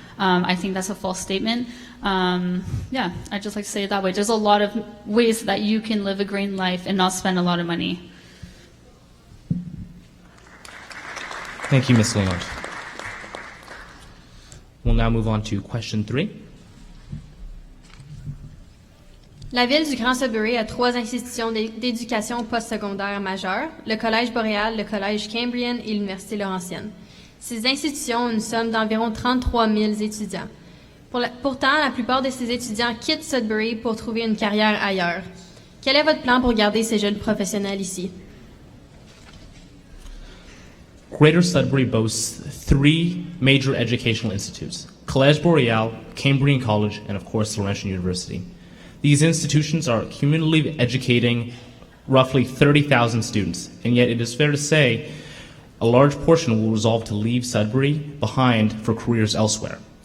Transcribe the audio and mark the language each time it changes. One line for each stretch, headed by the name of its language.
English: I think that's a false statement. Yeah, I'd just like to say it that way. There's a lot of ways that you can live a green life and not spend a lot of money. Thank you, Ms. Lalonde. We'll now move on to question 3.
French: La ville du Grand Sudbury a 3 institutions d'éducation postsecondaire majeures, le Collège Boréal, le Collège Cambrien et l'Université Laurentienne. Ces institutions ont une somme d'environ 33 000 étudiants. Pourtant, la plupart de ces étudiants quittent Sudbury pour trouver une carrière ailleurs. Quel est votre plan pour garder ces jeunes professionnels ici?
English: Greater Sudbury boasts 3 major educational institutes: Collège Boréal, Cambrian College, and of course Laurentian University. These institutions are cumulatively educating roughly 30,000 students, and yet it is fair to say a large portion will resolve to leave Sudbury behind for careers elsewhere.